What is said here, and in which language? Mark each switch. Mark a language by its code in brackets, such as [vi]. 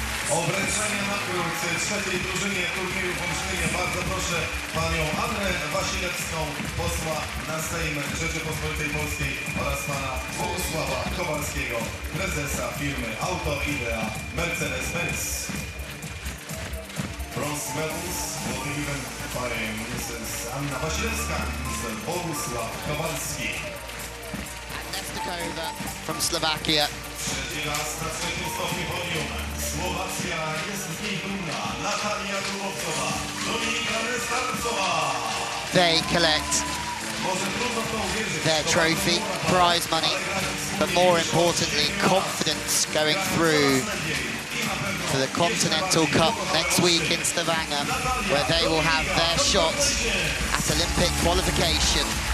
[pl] O wręczenie nagród trzeciej drużynie turnieju w Olsztynie bardzo proszę panią Annę Wasilewską, posła na Sejm Rzeczypospolitej Polskiej oraz pana Bogusława Kowalskiego, prezesa firmy Auto Idea Mercedes-Benz. [en] Bronze medals will be given by Mrs. Anna Wasilewska and Mr. Bogusław Kowalski. Nestakova from Slovakia. [pl] Trzeci raz na trzecim stopniu podium. Słowacja jest z niej dumna. Natalia Dubovcova, Dominika Nestarcova. [en] They collect their trophy, prize money, but more importantly, confidence going through to the Continental Cup next week in Stavanger, where they will have their shot at Olympic qualification.